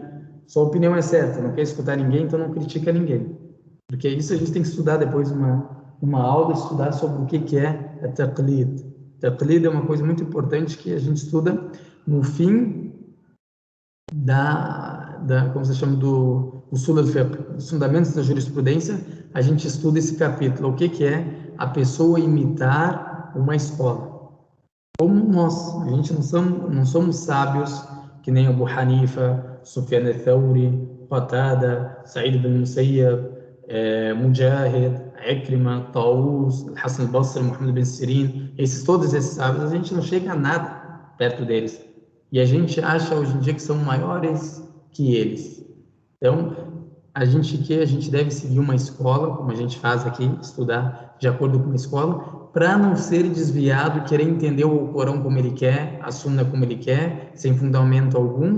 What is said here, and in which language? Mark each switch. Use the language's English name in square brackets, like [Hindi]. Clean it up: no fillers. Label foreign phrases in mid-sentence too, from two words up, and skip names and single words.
[Portuguese] Sua opinião é certa, não quer escutar ninguém, então não critica ninguém. Porque isso a gente tem que estudar depois uma aula, estudar sobre o que é a taqlid. Taqlid é uma coisa muito importante que a gente estuda no fim como se chama, do [Arabic] أصول الفقه, [Portuguese] os fundamentos da jurisprudência. A gente estuda esse capítulo, o que é a pessoa imitar uma escola. Como nós, a gente não somos sábios que nem Abu Hanifa, Sufyan al-Thawri, Qatada, Sa'id ibn Musayyab, Mujahid, Ikrima, Taus, Hassan al-Basri, Muhammad bin Sirin, todos esses sábios, a gente não chega a nada perto deles. E a gente acha hoje em dia que são maiores que eles. Então, a gente deve seguir uma escola, como a gente faz aqui, estudar de acordo com uma escola, para não ser desviado, querer entender o Corão como ele quer, a Sunna como ele quer, sem fundamento algum.